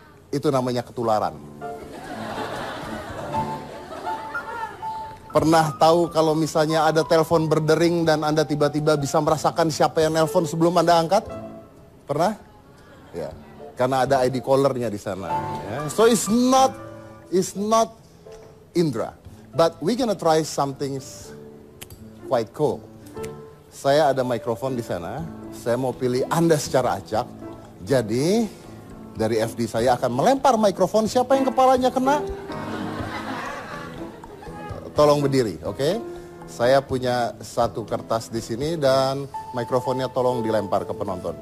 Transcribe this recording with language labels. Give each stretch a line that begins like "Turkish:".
Indonesian: Itu namanya ketularan. Pernah tahu kalau misalnya ada telepon berdering dan Anda tiba-tiba bisa merasakan siapa yang nelpon sebelum Anda angkat? Pernah? Ya, karena ada ID callernya di sana. Ya.
English: So it's not indra, but we gonna try something quite cool.
Indonesian: Saya ada mikrofon di sana. Saya mau pilih Anda secara acak. Jadi dari FD saya akan melempar mikrofon. Siapa yang kepalanya kena? Tolong berdiri, oke? Saya punya satu kertas di sini dan mikrofonnya tolong dilempar ke penonton.